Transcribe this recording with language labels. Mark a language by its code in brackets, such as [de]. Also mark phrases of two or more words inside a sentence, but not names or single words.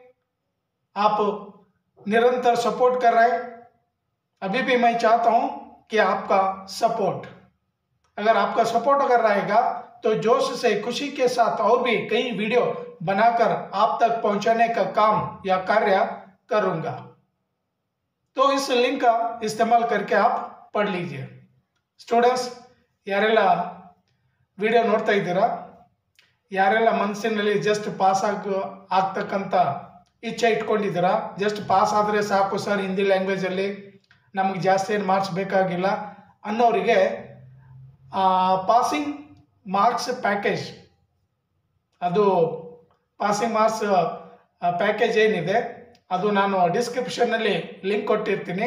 [hi] आप निरंतर सपोर्ट कर रहे हैं, अभी भी मैं चाहता हूं कि आपका सपोर्ट, अगर आपका सपोर्ट अगर रहेगा तो जोश से खुशी के साथ और भी कई वीडियो बनाकर आप तक पहुंचाने का काम या कार्य करूंगा। तो इस लिंक का इस्तेमाल करके आप पढ़ लीजिए। [kn] स्टूडेंट्स, यारेಲ್ಲ ವಿಡಿಯೋ ನೋಡ್ತಾ ಇದ್ದೀರಾ, ಯಾರೆಲ್ಲ ಮನಸ್ಸಿನಲ್ಲಿ [en] just pass [kn] ಆಗ್ತಕ್ಕಂಥ ಇಚ್ಛೆ ಇಟ್ಕೊಂಡಿದ್ದೀರಾ, [en] just pass [kn] ಆದರೆ ಸಾಕು ಸರ್ ಹಿಂದಿ ಲ್ಯಾಂಗ್ವೇಜಲ್ಲಿ, ನಮಗೆ ಜಾಸ್ತಿ ಏನು ಮಾರ್ಕ್ಸ್ ಬೇಕಾಗಿಲ್ಲ ಅನ್ನೋರಿಗೆ [en] passing marks package, [kn] ಅದು [en] passing marks package [kn] ಏನಿದೆ ಅದು ನಾನು ಡಿಸ್ಕ್ರಿಪ್ಷನ್ನಲ್ಲಿ ಲಿಂಕ್ ಕೊಟ್ಟಿರ್ತೀನಿ.